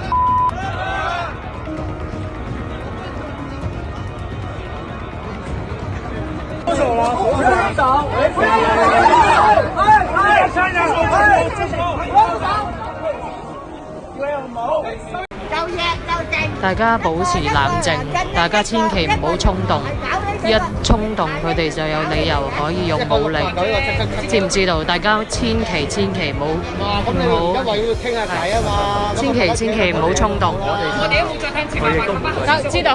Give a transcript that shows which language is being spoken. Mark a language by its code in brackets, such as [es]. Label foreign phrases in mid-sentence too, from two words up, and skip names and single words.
[yue] 出手了，出手！哎，山上好，出手！大家保持冷靜，大家千祈唔好衝動，一衝動佢哋就有理由可以用武力，知唔知道？大家千祈唔好，傾下偈啊嘛，千祈唔好衝動。